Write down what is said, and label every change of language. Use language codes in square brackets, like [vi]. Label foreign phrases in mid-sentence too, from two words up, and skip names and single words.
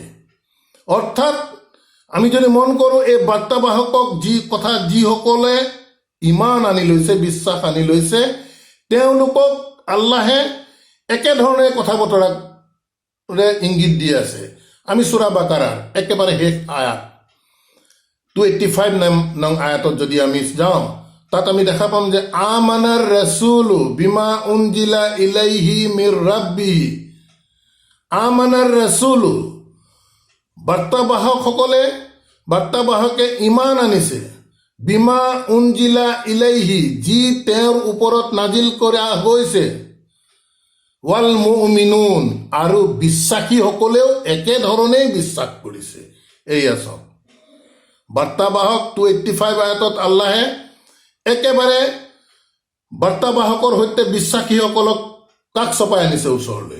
[as] অৰ্থাৎ আমি যদি মন কৰোঁ, এই বাৰ্তাবাহকক যিসকলে ইমান আনি লৈছে, বিশ্বাস আনি লৈছে, তেওঁলোকক আল্লাহে একেধৰণে কথা বতৰাৰে ইংগিত দি আছে। আমি সূৰা বাকাৰাৰ একেবাৰে শেষ আয়াত 285 নং আয়াতত যদি আমি যাওঁ, তাত আমি দেখা পাম যে [ar] آمن الرسول بما أنزل إليه من ربه, آمن الرسول, [as] বাৰ্তাবাহকে ইমান আনিছে, [ar] بما أنزل إليه, [as] যি তেওঁৰ ওপৰত নাজিল কৰা হৈছে, [ar] والمؤمنون, [as] আৰু বিশ্বাসীসকলেও একেধৰণেই বিশ্বাস কৰিছে। এয়া চাওক, বাৰ্তাবাহক 285 আয়াতত আল্লাহে একেবাৰে বাৰ্তাবাহকৰ সৈতে বিশ্বাসীসকলক কাষ চপাই আনিছে ওচৰলৈ।